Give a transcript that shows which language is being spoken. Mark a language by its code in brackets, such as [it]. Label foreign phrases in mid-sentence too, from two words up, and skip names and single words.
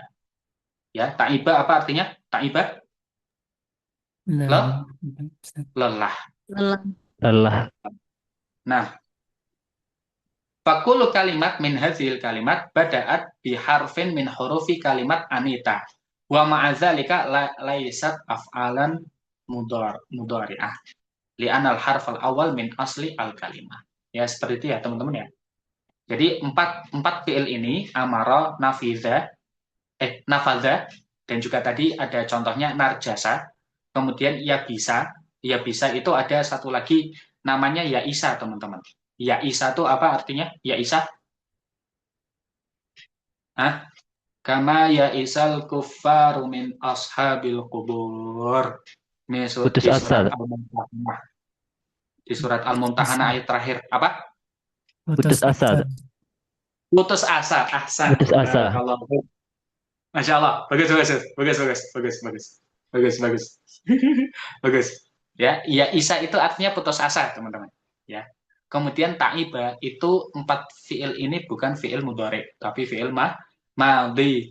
[id] Ya, ta'iba apa artinya? Ta'iba? Lelah. Ustaz. Lelah. Lelah. Lelah. [ar] Nah, فكل كلمة من هذه الكلمات بدأت بحرف من حروف كلمة أنيت. ومع ذلك ليست أفعالا مضارعة. لأن الحرف الأول من أصل الكلمة. [id] Ya, seperti itu ya, teman-teman ya. Jadi, empat fi'il ini, amara, nafadha, dan juga tadi ada contohnya narjasa, kemudian ya bisa itu ada satu lagi namanya ya isa, teman-teman. Ya isa itu apa artinya? Ya isa? [ar] كما يئس الكفار من أصحاب القبور. [id] Putus asa. Di surat Al-Mumtahanah ayat terakhir. Apa? Putus asa. Putus asa. Ahsan. Putus asa. [ar] ما شاء الله. [id] Bagus. Bagus. Ya isa itu artinya putus asa, teman-teman. Ya. Kemudian ta'iba itu 4 fi'il ini bukan [ar] فعل مضارع, [id] tapi [ar] فعل ماضي.